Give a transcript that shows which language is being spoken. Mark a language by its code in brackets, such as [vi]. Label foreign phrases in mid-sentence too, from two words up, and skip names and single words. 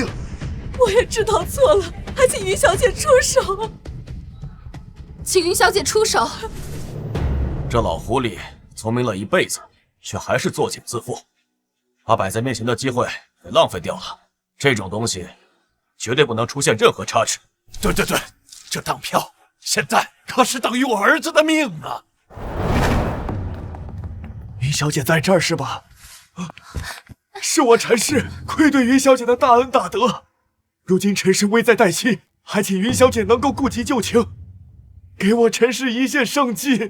[zh] 我也知道錯了，還請雲小姐出手。請雲小姐出手。这老狐狸聰明了一輩子，卻還是作繭自負，把擺在面前的機會給浪費掉了。這種東西絕對不能出現任何差池。對，這當票現在可是等於我兒子的命啊！云小姐在這兒是吧？是我陳氏愧對云小姐的大恩大德，如今陳氏危在旦夕，還請云小姐能夠顧及舊情，給我陳氏一線生機。